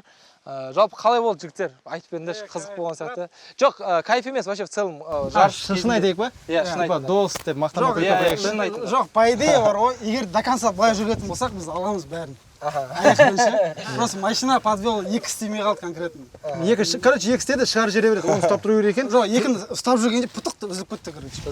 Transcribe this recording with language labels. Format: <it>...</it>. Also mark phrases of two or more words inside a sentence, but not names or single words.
<kk>Жалпы қалай болды жігіттер? Айтып беріңдерші, қызық болған сияқты. Жоқ, кайф емес,</kk> <ru>вообще в целом жарыс.</ru> <kk>Шын айтайық па? Иә, шын айтайық. Дос деп мақтанып айтайық. Жоқ,</kk> <ru>по идее</ru> <kk>бар ғой, егер</kk> <ru>до конца</ru> <kk>былай жүретін болсақ, біз аламыз бәрін.</kk> <ru>Просто машина подвел,</ru> <kk>екі істемей қалды конкретно. Короче, екі істеді, шығарып жібере береді, оны ұстап тұру керек екен. Жоқ, екін ұстап жүргенде пұтық үзіліп кетті, короче.</kk>